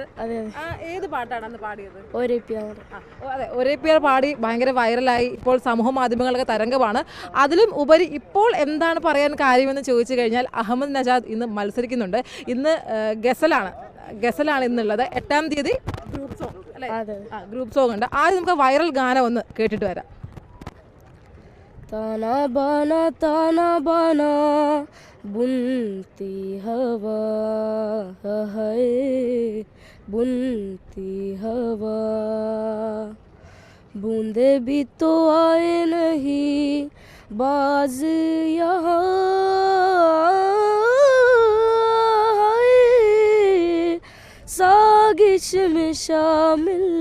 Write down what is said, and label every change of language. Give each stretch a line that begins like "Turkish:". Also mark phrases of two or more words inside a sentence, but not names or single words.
Malayalam: ഏത് പാട്ടാണ് അന്ന് പാടിയത്? അതെ, ഒരേ പേർ പാടി ഭയങ്കര വൈറലായി. ഇപ്പോൾ സമൂഹ മാധ്യമങ്ങളൊക്കെ തരംഗമാണ്. അതിലും ഉപരി ഇപ്പോൾ എന്താണ് പറയാൻ കാര്യമെന്ന് ചോദിച്ചു കഴിഞ്ഞാൽ, അഹമ്മദ് നജാദ് ഇന്ന് മത്സരിക്കുന്നുണ്ട്. ഇന്ന് ഗസലാണ് ഇന്നുള്ളത്. 8-ാം തീയതി
English: group song
Malayalam: അല്ലേ?
English: group song
Malayalam: ഉണ്ട്. ആദ്യം നമുക്ക് വൈറൽ ഗാനം ഒന്ന് കേട്ടിട്ട് വരാം.
Hindi: ताना बाना बुनती हवा है, बुनती हवा, बूंदे भी तो आए नहीं बाज यहाँ, सागिश में शामिल